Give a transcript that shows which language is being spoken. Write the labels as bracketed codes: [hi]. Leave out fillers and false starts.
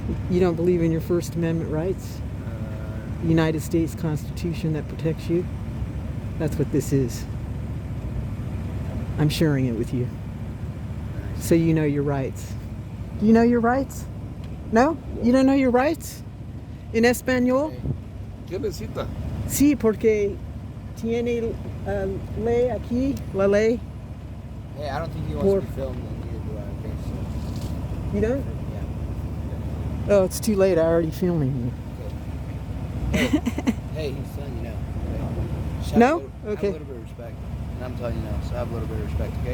[en] You don't believe in your First Amendment rights? The United States Constitution that protects you? That's what this is. I'm sharing it with you. Nice. So you know your rights. Do you know your rights? No? You don't know your rights? In español? [es] ¿Qué necesita? Sí, porque tiene ley aquí, la ley. [en] Hey, I don't think he wants to be filmed, and neither do I. Okay, so. You don't? Yeah. Oh, it's too late. I already filming Okay. Hey, he's telling you now. Okay. No? Have Okay. a little bit of respect. And I'm telling you now, so have a little bit of respect, okay?